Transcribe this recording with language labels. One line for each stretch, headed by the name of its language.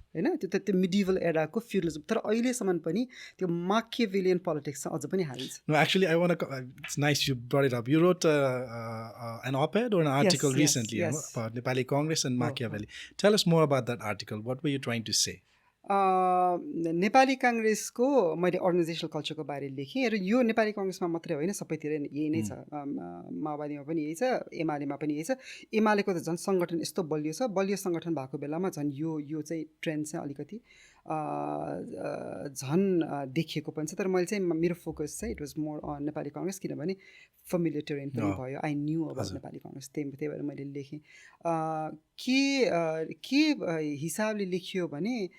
Nepali: होइन त्यो मिडिभल एराको फ्युडलिजम तर अहिलेसम्म पनि त्यो माकियाभेलियन पोलिटिक्स चाहिँ अझ पनि हालिन्छ
English: No, actually, I want to. It's nice you brought it up. You wrote an op-ed or an article yes, recently yes. about Nepali Congress and Oh, Machiavelli. Tell us more about that article. What were you trying to say?
Nepali: Nepali काङ्ग्रेसको मैले organisational कल्चरको बारे लेखेँ र यो नेपाली काङ्ग्रेसमा मात्रै होइन सबैतिर यही नै छ माओवादीमा पनि यही छ एमालेमा पनि यही छ एमालेको त झन् सङ्गठन यस्तो बलियो छ बलियो सङ्गठन भएको बेलामा झन् यो चाहिँ ट्रेन्ड चाहिँ अलिकति झन् देखिएको पनि छ तर मैले चाहिँ मेरो फोकस चाहिँ
English: it was more on
Nepali: Nepali Congress किनभने फेमिलियर टेरेन पनि भयो
English: I knew about
Nepali: Nepali Congress त्यही भएर मैले लेखेँ के हिसाबले लेखियो भने